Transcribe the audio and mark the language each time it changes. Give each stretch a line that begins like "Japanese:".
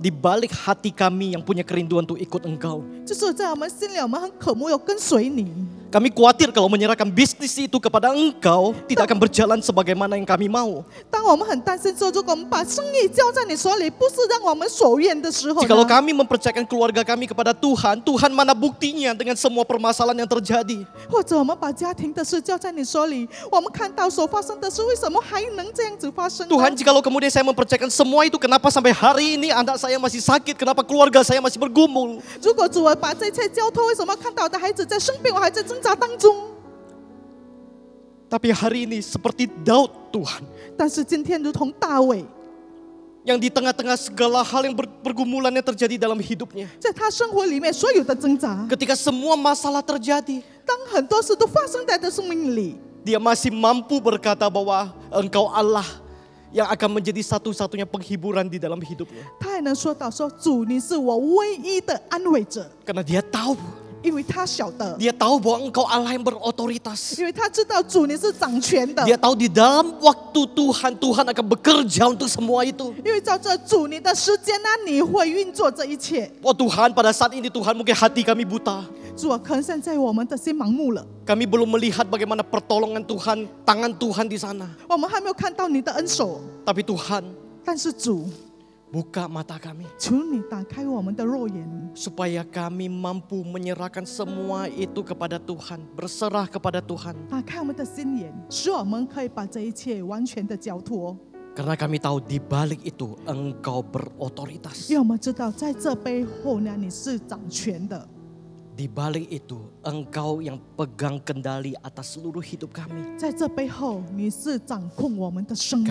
Indonesian: Di balik hati kami yang punya kerinduan untuk ikut Engkau.
Chinese: 就是在我们心里，我们很渴慕要跟随你。
Indonesian: Kami khawatir kalau menyerahkan bisnis itu kepada Engkau tidak akan berjalan sebagaimana yang kami mau.
Chinese: 当我们很担心说，如果我们把生意交在你手里，不是让我们所愿的时候
Indonesian: Jikalau
Chinese: 呢？
Indonesian: kami mempercayakan keluarga kami kepada Tuhan, Tuhan mana buktinya dengan semua permasalahan yang terjadi?
Chinese: 或者我们把家庭的事交在你手里，我们看到所发生的事，为什么还能这样子发生呢？
Indonesian: Tuhan, jikalau kemudian saya mempercayakan semua itu, kenapa sampai hari ini anak saya masih sakit? Kenapa keluarga saya masih bergumul?
Chinese: 如果主啊把这一切交托，为什么看到我的孩子在生病，我还在挣扎当中？
Indonesian: Tapi hari ini seperti Daud, Tuhan,
Chinese: 但是今天如同大卫，
Indonesian: yang di tengah-tengah segala hal yang pergumulan yang terjadi dalam hidupnya,
Chinese: 在他生活里面所有的挣扎，
Indonesian: ketika semua masalah terjadi,
Chinese: 当很多事都发生在他的生命里，
Indonesian: dia masih mampu berkata bahwa Engkau Allah yang akan menjadi satu-satunya penghiburan di dalam hidupnya.
Chinese: 他还能说到说主，你是我唯一的安慰者，
Indonesian: Karena dia tahu,
Chinese: 因为他晓得，
Indonesian: dia tahu bahwa Engkau Allah yang berotoritas.
Chinese: 因为他知道主你是掌权的，
Indonesian: Dia tahu di dalam waktu Tuhan, Tuhan akan bekerja untuk semua itu.
Chinese: 因为照着主你的时间呢，你会运作这一切。
Indonesian: Oh Tuhan, pada saat ini Tuhan mungkin hati kami buta.
Chinese: 主啊，可能现在我们的心盲目了，
Indonesian: Kami belum melihat bagaimana pertolongan Tuhan, tangan Tuhan di sana.
Chinese: 我们还没有看到你的恩手。
Indonesian: Tapi Tuhan,
Chinese: 但是主，
Indonesian: buka mata kami
Chinese: 求你打开我们的肉眼，
Indonesian: supaya kami mampu menyerahkan semua itu kepada Tuhan, berserah kepada Tuhan.
Chinese: 打开我们的心眼，使我们可以把这一切完全的交托。
Indonesian: Karena kami tahu di balik itu Engkau berotoritas.
Chinese: 因为我们知道，在这背后呢，你是掌权的。
Indonesian: Di balik itu Engkau yang pegang kendali atas seluruh hidup kami.
Chinese: 在这背后，你是掌控我们的生命，